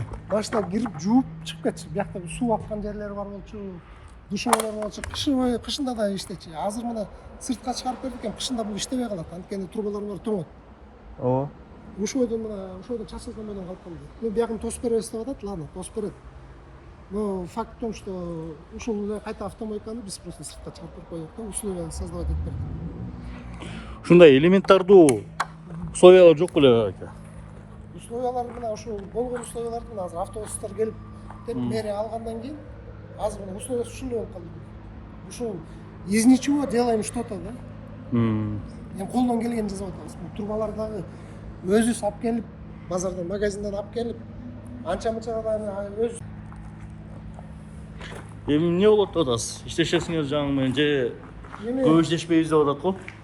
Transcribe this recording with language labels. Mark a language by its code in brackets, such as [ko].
[ky] Машина кирип жууп чыгып кетчү. Биякта суу аккан жерлери бар болчу. Душевалар болчу. Кышында да иштечү. Азыр мына сыртка чыгарып бердик экен, кышында бул иштебей калат. Анткени трубалар бар тоңот. Ооба. Ошойдон чачылган менен калып калды. Мен биягын тосуп беребиз деп атат, ладно, тосуп берет. [ru] Но факт в том, что [ky] ушул эле кайта автомойканы биз просто сыртка чыгарып берип койдук да, условия создавать этип бердик. Ушундай элементардуу условиялар жок беле ака? Условиялар мына ошо болгон условияларды азыр автобустар келип деп мэрия алгандан кийин азыр мына условия ушундай болуп калды. Ушул [ru] из ничего делаем что-то, да? [ky] Эми колдон келгенин жасап атабыз. Трубалар дагы өзүбүз алып келип, базардан, магазинден алып келип, анча-мынча өз. Эми эмне болот деп атасыз? Иштешесиңер жаңы менен же көп иштешпейбиз деп атат го?